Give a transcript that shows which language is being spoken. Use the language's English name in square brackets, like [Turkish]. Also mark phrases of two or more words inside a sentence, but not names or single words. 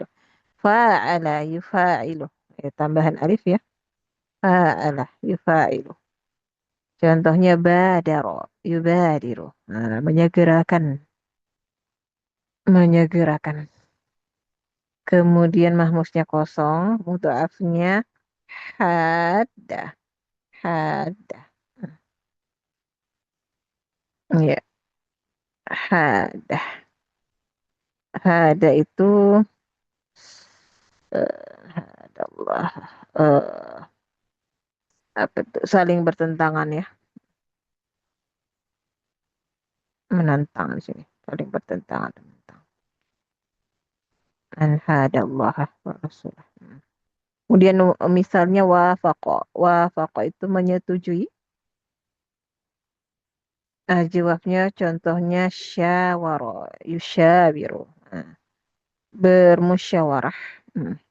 [Arabic] فاعل يفاعل. [Indonesian] Tambahan alif ya. [Arabic] فاعل يفاعل. [Indonesian] Contohnya [Arabic] بادر، يبادر. [Indonesian] Menyegerakan. Menyegerakan. Kemudian mahmusnya kosong, mudha'afnya hadda. Hadda. Ya, hadda. Hadda itu hadallah. eh apa itu? Saling bertentangan ya. Menantang di sini. Saling bertentangan. Menantang. [Arabic] أن حاد الله ورسوله. [Indonesian] Kemudian misalnya wafaqa. Wafaqa itu menyetujui. Jawabnya contohnya [Arabic] شاور، يشاور. [Indonesian] Nah, bermusyawarah. Hmm.